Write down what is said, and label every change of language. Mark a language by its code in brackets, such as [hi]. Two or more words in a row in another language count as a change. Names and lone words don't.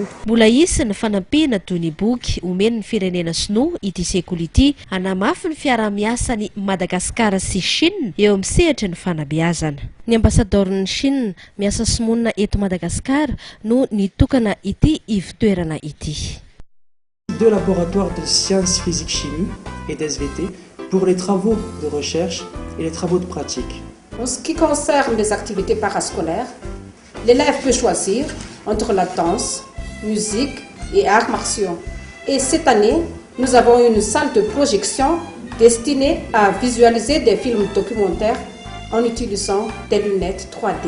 [mg] Mbola isy ny fanampihana toy ny boky omeny ny firenena sinoa ity sekoly ity hanamafy ny fiarah-miasan'ny Madagasikara sy Chine eo amin'ny sehatra ny fanabeazana. Ny ambasadorn'ny Chine miasa simonina eto Madagasikara no nitokana ity ivy-toerana ity. [fr] 2 laboratoires de sciences physique-chimie et d'SVT pour les travaux de recherche et les travaux de pratique. En ce qui concerne les activités parascolaires, l'élève peut choisir entre la danse, musique et arts martiaux. Et cette année, nous avons une salle de projection destinée à visualiser des films documentaires en utilisant des lunettes 3D.